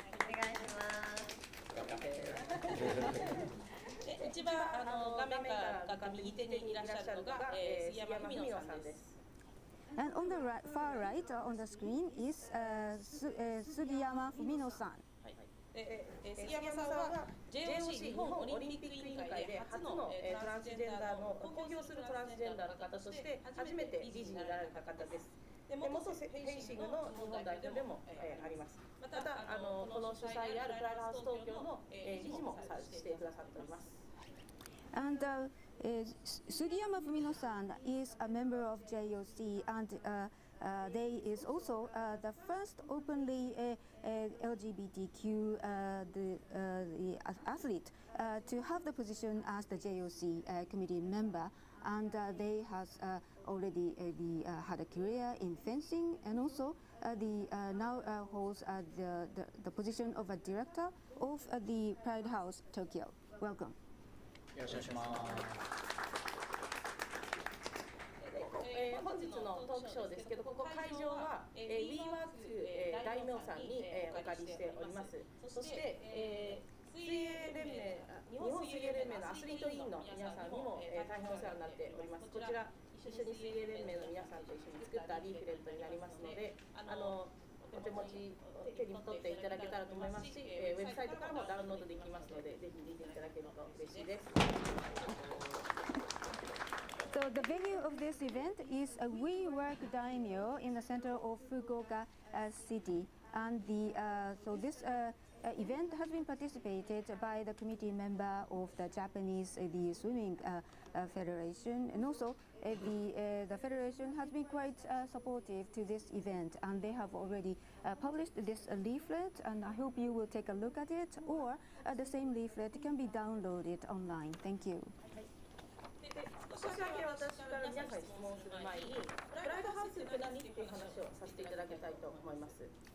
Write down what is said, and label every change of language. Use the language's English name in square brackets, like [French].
[Japanese] お願いします。一番画面から右手にいらっしゃるのが杉山文乃さんです。 [English] And on the far right on the screen is Sugiyama Fumino-san. [Japanese] 杉山さんは JOC 日本オリンピック委員会で初のトランスジェンダーの公表するトランスジェンダーの方として初めて理事になられた方です。で元フェンシングの日本代表でもあります。またこの主催であるプライドハウス東京の理事もしてくださっております。 [English] And Sugiyama Fumino-san is a member of JOC, and they is also the first openly LGBTQ the athlete to have the position as the JOC committee member, and they has already had a career in fencing, and also now holds the position of a director of the Pride House Tokyo. Welcome. [Japanese] よろしくお願いします。本日のトークショーですけど、ここ会場は、WeWork 大名さんに、お借りしております。そして、水泳連盟、日本水泳連盟のアスリート委員の皆さんにも、大変お世話になっております。こちら一緒に水泳連盟の皆さんと一緒に作ったリーフレットになりますので、お手持ち手に取っていただけたらと思いますし、ウェブサイトからもダウンロードできますので、ぜひ見ていただけると嬉しいです。 [English] So the venue of this event is a WeWork Daimyo in the center of Fukuoka city, and so this event has been participated by the committee member of the Japanese the swimming federation, and also the federation has been quite supportive to this event, and they have already published this leaflet, and I hope you will take a look at it, or the same leaflet can be downloaded online. Thank you. [Japanese] 少しだけ私から皆さんに質問する前に、プライドハウスって何っていう話をさせていただきたいと思います。